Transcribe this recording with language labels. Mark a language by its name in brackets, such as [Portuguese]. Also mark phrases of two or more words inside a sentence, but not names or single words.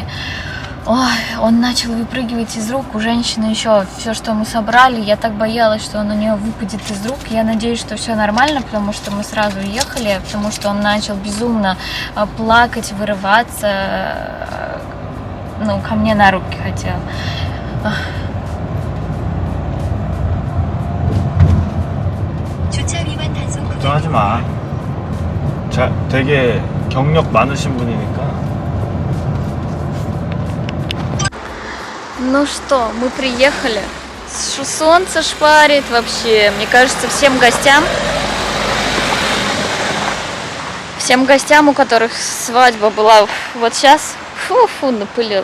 [Russian] Ой, он начал выпрыгивать из рук. У женщины еще все, что мы собрали. Я так боялась, что он у нее выпадет из рук. Я надеюсь, что все нормально, потому что мы сразу уехали. Потому что он начал безумно плакать, вырываться. Ну, ко мне на руки хотел. [Korean] 걱정하지 마. 되게 경력 많으신 분이니까. [Russian] Ну что, мы приехали. Солнце шпарит вообще. Мне кажется, всем гостям, у которых свадьба была вот сейчас, фу, напылил.